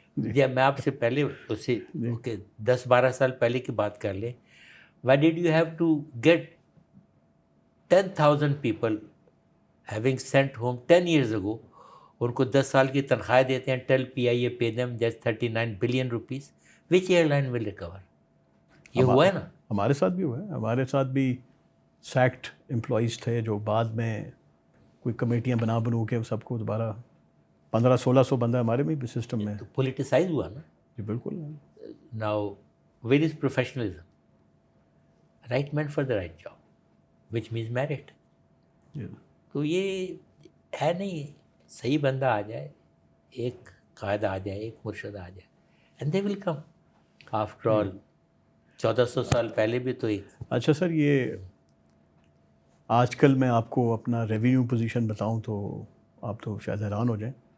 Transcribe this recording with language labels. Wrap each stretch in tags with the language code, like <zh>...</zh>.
<ur>جب میں آپ سے پہلے اس سے 10-12 سال پہلے کی بات کر لیں،</ur> <en>why did you have to get 10,000 people having sent home 10 years ago،</en> <ur>ان کو 10 سال کی تنخواہ دیتے ہیں،</ur> <en>Tell PIA pay them just 39 billion rupees. Which airline will recover?</en> <ur>یہ ہوا ہے نا. ہمارے ساتھ بھی ہوا ہے. ہمارے ساتھ بھی سیکٹ امپلائیز تھے جو بعد میں کوئی کمیٹیاں بنو کے سب کو دوبارہ 1500-1600 بندہ ہمارے میں بھی سسٹم میں. تو پولیٹیسائز ہوا نا. جی بالکل.</ur> <en>Now where is professionalism? Right man for the right job which means merit.</en> <ur>تو یہ ہے نہیں، صحیح بندہ آ جائے، ایک قائد آ جائے، ایک مرشد آ جائے،</ur> <en>And they will come. After all</en> <ur>1400 سال پہلے بھی تو ایک. اچھا سر، یہ آج کل میں آپ کو اپنا ریونیو پوزیشن بتاؤں تو آپ تو شاید حیران ہو جائیں.</ur>